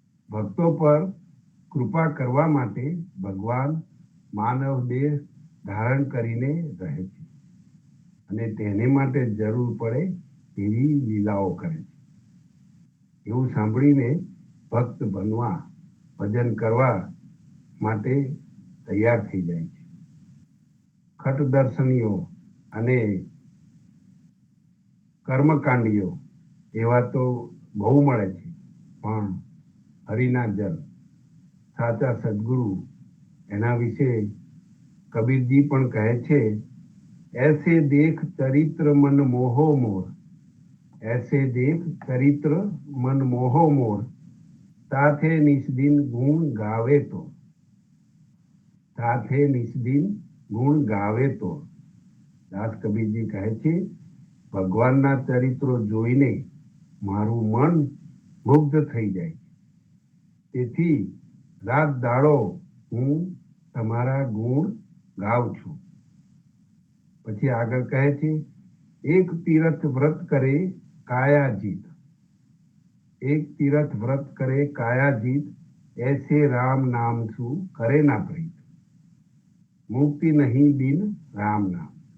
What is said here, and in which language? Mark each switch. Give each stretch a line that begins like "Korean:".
Gujarati: ભક્તો પર કૃપા કરવા માટે ભગવાન માનવ દેહ ધારણ કરીને રહે છે અને તેને માટે જરૂર પડે એવી લીલાઓ કરે છે. એવું સાંભળીને ભક્ત બનવા, ભજન કરવા માટે તૈયાર થઈ જાય છે. ખટ દર્શનીઓ અને કર્મકાંડીઓ એવા તો બહુ મળે છે, પણ હરિના જન સાચા સદગુરુ એના વિશે કબીરજી પણ કહે છે
Hindi: ऐसे देख चरित्र मन मोहो मोर, ऐसे देख चरित्र मन मोहो मोर, ताथे निस्दिन गुण गावे तो, ताथे निस्दिन गुण गावे तो.
Gujarati: દાસ કબીરજી કહે છે ભગવાનના ચરિત્રો જોઈને મારું મન મુગ્ધ થઈ જાય છે. તેથી રાત દાડો હું તમારા ગુણ ગાઉં છું. પછી આગળ કહે છે
Hindi: એક તીરથ વ્રત કરે કાયા જીત, એક તીરથ વ્રત કરે કાયા જીત, ऐसे राम नाम सु करे ना प्रीत, मुक्ति नहीं बिन राम नाम.